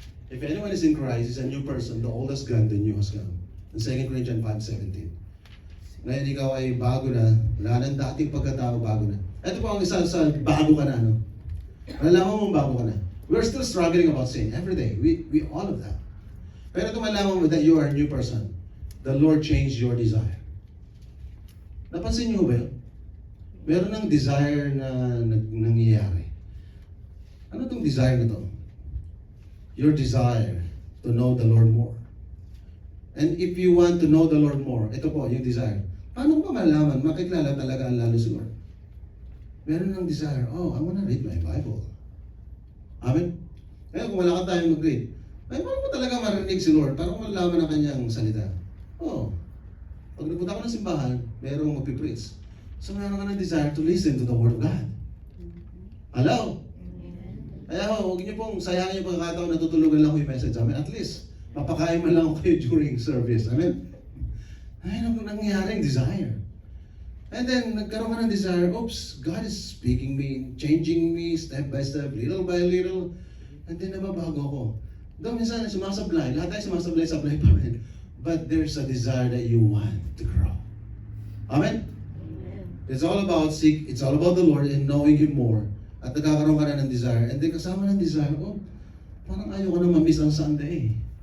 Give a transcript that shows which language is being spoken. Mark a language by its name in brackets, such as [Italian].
[English] If anyone is in Christ, is a new person, the old has gone, the new has come. In 2 Corinthians 5:17. [Filipino] Ngayon ikaw ay bago na, wala nang dating pagkatao, bago na. Ito po ang isa sa bago ka na, ano? Malalaman mong bago ka na. [English] We're still struggling about sin every day. We all of that. [Filipino] Pero kung malaman mo [English] that you are a new person, the Lord changed your desire. [Filipino] Napansin niyo ba yun? Meron ng desire na nangyayari. Ano itong desire na to? [English] Your desire to know the Lord more. And if you want to know the Lord more, [Filipino] ito po yung desire. Paano ko malaman, makikilala talaga ang lalo si Lord? Meron ng desire, [English] oh, I want to read my Bible. [Filipino] Amen? Kaya kung wala ka tayong mag-read, ay paano mo talaga marinig si Lord? Paano mo malaman ang kanyang salita? Oh, pag nagpunta ko ng simbahan, merong magpipreach. [English] So [Filipino] meron ka ng [English] desire to listen to the Word of God. Hello? [Filipino] Kaya huwag niyo pong sayangin yung pagkakataon na tutulugan lang ko yung message. Amen? At least, mapakain man lang ako kayo [English] during service. [Filipino] Amen? Ay, ano nangyaring desire? [English] And then, [Filipino] nagkaroon ka ng [English] desire, oops, God is speaking me, changing me step by step, little by little. And then, [Filipino] nababago ko. Doon minsan, sumasablay. Lahat tayo sumasablay pa rin. [English] But there's a desire that you want to grow. Amen? It's all about it's all about the Lord and knowing Him more. [Filipino] At nagkakaroon ka na ng desire. [English] And then [Filipino] kasama ng desire, oh, parang ayaw ko na mamiss ang Sunday.